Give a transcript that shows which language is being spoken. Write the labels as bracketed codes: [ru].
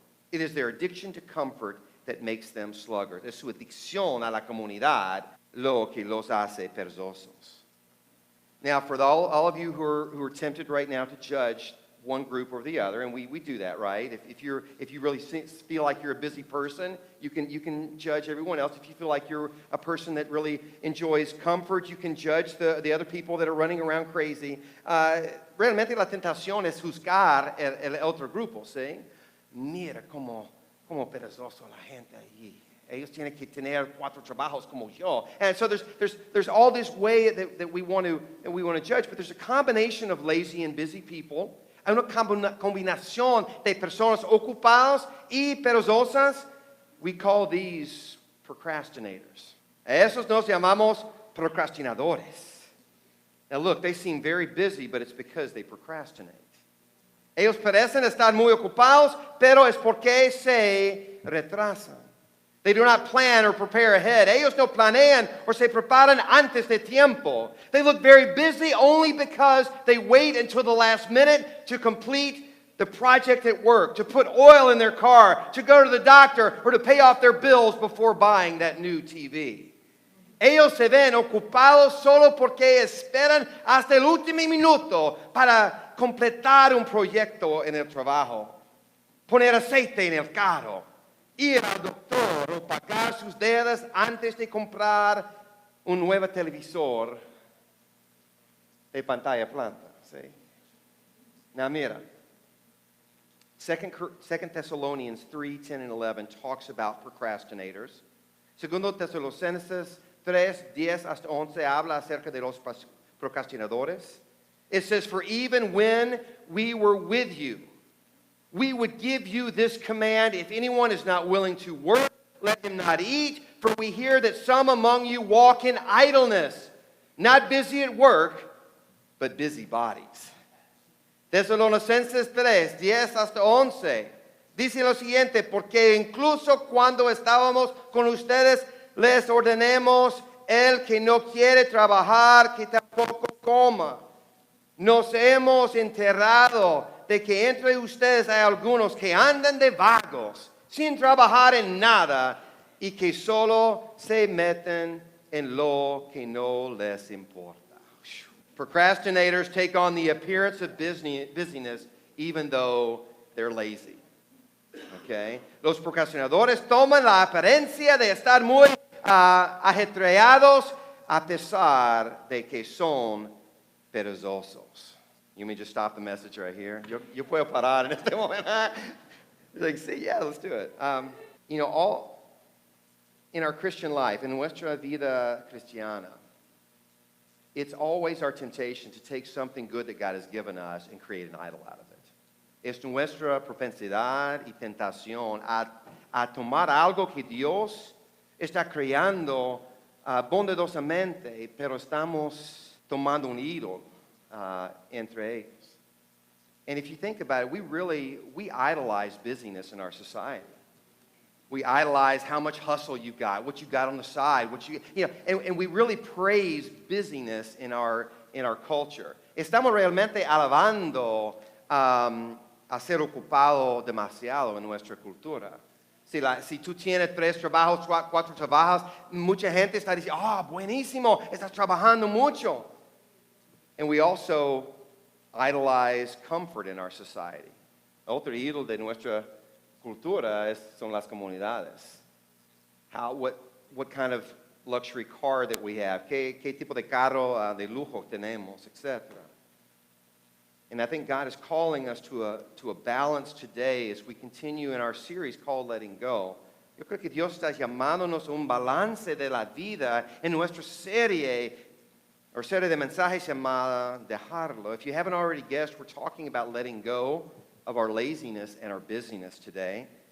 [en] It is their addiction to comfort that makes them sluggards. [es] Es su adicción a la comunidad lo que los hace perezosos. [en] Now, for all of you who are tempted right now to judge one group or the other, and we do that, right? If you really feel like you're a busy person, you can judge everyone else. If you feel like you're a person that really enjoys comfort, you can judge the other people that are running around crazy. [es] Realmente la tentación es juzgar el otro grupo, ¿sí? Mira cómo perezoso la gente allí. Ellos tienen que tener 4 trabajos como yo. [en] And so there's all this way that we want to judge, but there's a combination of lazy and busy people. [es] Hay una combinación de personas ocupadas y perezosas. [en] We call these procrastinators. [es] A esos nos llamamos procrastinadores. [en] Now look, they seem very busy, but it's because they procrastinate. [es] Ellos parecen estar muy ocupados, pero es porque se retrasan. [en] They do not plan or prepare ahead. [es] Ellos no planean or se preparan antes de tiempo. [en] They look very busy only because they wait until the last minute to complete the project at work, to put oil in their car, to go to the doctor, or to pay off their bills before buying that new TV. [es] Ellos se ven ocupados solo porque esperan hasta el último minuto para completar un proyecto en el trabajo, poner aceite en el carro, ir al doctor o pagar sus deudas antes de comprar un nuevo televisor de pantalla plana. ¿Sí? [en] Now [es] mira, [en] 2 Thessalonians 3, 10 and 11 talks about procrastinators. [es] Segundo Tesalonicenses 3, 10 hasta 11 habla acerca de los procrastinadores. [en] It says, for even when we were with you, we would give you this command: if anyone is not willing to work, let him not eat. For we hear that some among you walk in idleness, not busy at work, but busy bodies. [es] Tesalonicenses 3, 10 hasta 11. Dice lo siguiente: porque incluso cuando estábamos con ustedes, les ordenemos, el que no quiere trabajar, que tampoco coma. Nos hemos enterado de que entre ustedes hay algunos que andan de vagos, sin trabajar en nada, y que solo se meten en lo que no les importa. [en] Procrastinators take on the appearance of busyness even though they're lazy. Okay? [es] Los procrastinadores toman la apariencia de estar muy ajetreados a pesar de que son perezosos. [en] You may just stop the message right here. [es] Yo puedo parar en este momento. [en] Like, see, yeah, let's do it. All in our Christian life, in [es] nuestra vida cristiana, [en] it's always our temptation to take something good that God has given us and create an idol out of it. [es] Es nuestra propensidad y tentación a tomar algo que Dios está creando bondadosamente, pero estamos tomando un ídolo entre ellos. [en] And if you think about it, we idolize busyness in our society. We idolize how much hustle you've got, what you've got on the side, and we really praise busyness in our in our culture. [es] Estamos realmente alabando a ser ocupado demasiado en nuestra cultura. Si tú tienes 3 trabajos, 4 trabajos, mucha gente está diciendo, buenísimo, estás trabajando mucho. [en] And we also idolize comfort in our society. [es] Otro ídolo de nuestra cultura son las comunidades. [en] What kind of luxury car that we have, [es] qué tipo de carro de lujo tenemos, etc. [en] And I think God is calling us to a balance today as we continue in our series called Letting Go. [es] Yo creo que Dios está llamándonos a un balance de la vida en nuestra serie de mensajes llamada Dejarlo. [en] If you haven't already guessed, we're talking about letting go of our laziness and our busyness today.